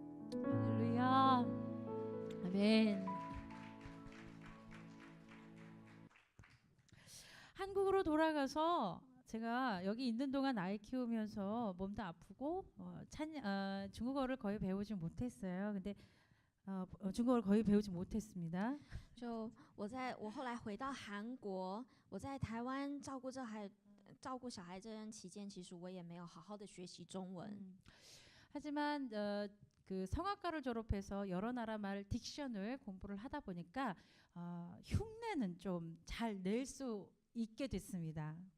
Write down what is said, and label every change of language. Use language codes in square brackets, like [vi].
[ko] 할렐루야 아멘 한국으로 돌아가서 제가 여기 있는 동안 아이 키우면서 몸도 아프고 중국어를 거의 배우지 못했어요. 근데 중국어를 거의 배우지 못했습니다. [zh] 就我后来回到韩国，我在台湾照顾小孩这段期间，其实我也没有好好的学习中文。 [ko] 하지만 그 성악과를 졸업해서 여러 나라 말 딕션을 공부를 하다 보니까 흉내는 좀 잘 낼 수 있게 됐습니다.